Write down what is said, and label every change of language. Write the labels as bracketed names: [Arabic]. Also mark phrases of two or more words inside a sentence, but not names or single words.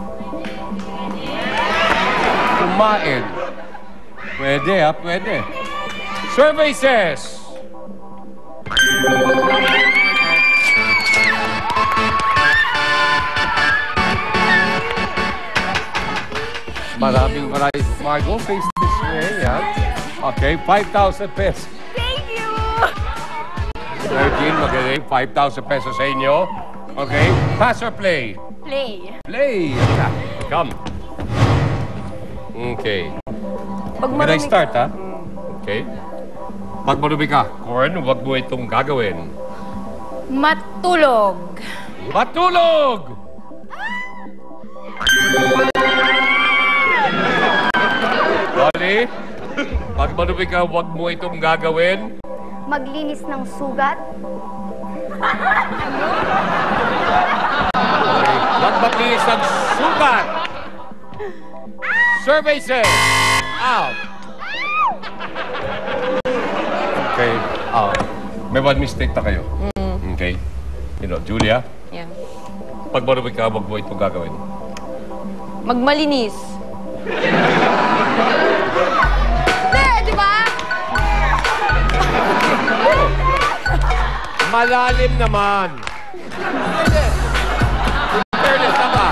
[Filipino] Kumain. Pwede ha, pwede. [English] Survey says... Maraming Margo, face this way, yan. Okay, 5,000 pesos. Thank you! [Filipino] Mergine, magaling. 5,000 pesos sa inyo. [English] Okay, pass or play? Play. Play! Come. Okay. Can I start, [Filipino] ha? Okay. Pag marumi ka, Corn, huwag mo itong gagawin. Matulog. Matulog! Dolly, pag marumi ka, huwag mo itong gagawin. Maglinis ng sugat. Huwag maglinis ng sugat. [English] Survey says, out. [Filipino] Okay. May [English] one mistake [Filipino] na kayo. Okay. [English] You know, Julia, Yeah. [Filipino] pag marumi ka, huwag mo itong gagawin. Magmalinis. Di ba? Malalim naman. Fairness na ba?